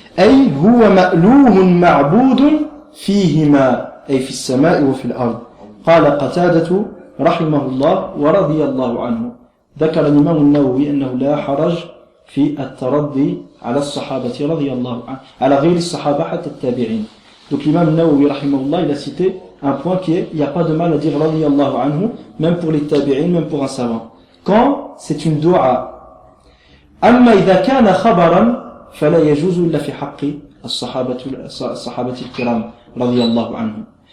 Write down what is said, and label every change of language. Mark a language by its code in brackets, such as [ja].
[ar] أي هو مألوه معبود فيهما أي في السماء وفي الأرض. قال قتادة رحمه الله ورضي الله عنه. ذكر الإمام النووي أنه لا حرج في الترضي على الصحابة رضي الله عنه على غير الصحابة حتى التابعين. [fr] Donc l'imam Nawawi rahimahullah, il a cité un point qui est, il n'y a pas de mal à dire radiyallahu anhu, même pour les tabi'in, même pour un savant. Quand c'est une dua. [ar] أما إذا كان خبرا فلا يجوز إلا في حق الصحابة الكرام رضي الله عنهم.